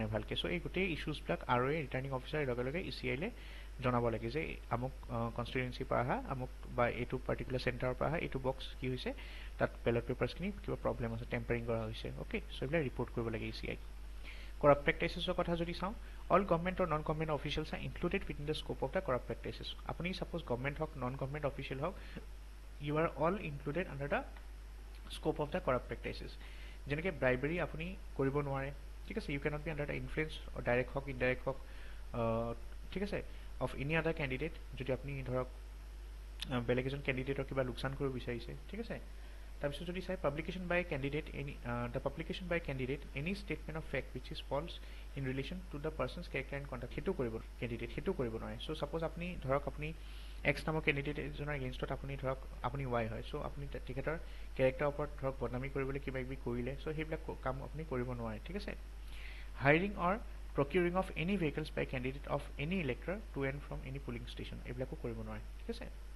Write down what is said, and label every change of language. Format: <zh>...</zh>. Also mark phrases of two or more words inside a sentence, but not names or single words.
<as>নাই ভালকৈ চ' এই গোটেই ইছ্যুজবিলাক আৰু এই</as> <en>returning officer</en> <as>লগে লগে ECIলৈ জনাব লাগে যে আমুক কনষ্টিটুৱেঞ্চিৰ পৰা অহা আমুক বা এইটো</as> <en>particular centre</en> <as>পৰা অহা এইটো বক্স কি হৈছে তাত</as> <en>ballot papers</en> <as>কিবা প্ৰব্লেম আছে টেম্পাৰিং কৰা হৈছে অ'কে চ' এইবিলাক ৰিপৰ্ট কৰিব লাগে</as> <en>ECI Corrupt practices</en> <as>কথা যদি চাওঁ</as> <en>all government or non-government officials are included within the scope of the corrupt practices</en> <as>আপুনি suppose government হওক</as> <en>non-government official</en> <as>হওক</as> <en>you are all included under the scope of the corrupt practices</en> <as>যেনেকৈ bribery আপুনি কৰিব নোৱাৰে ঠিক আছে</as> <en>you cannot be under the influence or direct</en> <as>হওক indirect হওক ঠিক আছে</as> <en>of any other candidate</en> <as>যদি আপুনি ধৰক বেলেগ এজন কেণ্ডিডেটৰ কিবা লোকচান কৰিব বিচাৰিছে ঠিক আছে তাৰপিছত যদি চাই</as> <en>publication by candidate the publication by candidate any statement of fact which is false in relation to the person's character and conduct</en> <as>সেইটো কৰিব নোৱাৰে চ' ছাপ'জ আপুনি ধৰক আপুনি এক্স নামৰ কেণ্ডিডেট এজনৰ এগেইনষ্টত আপুনি ধৰক আপুনি Y হয় চ' আপুনি তেখেতৰ কেৰেক্টাৰৰ ওপৰত ধৰক বদনামী কৰিবলৈ কিবা কিবি কৰিলে চ' সেইবিলাক কাম আপুনি কৰিব নোৱাৰে ঠিক আছে</as> <en>hiring or procuring of any vehicles by candidate of any elector to and from any polling station</en> <as>এইবিলাকো কৰিব নোৱাৰে ঠিক আছে</as>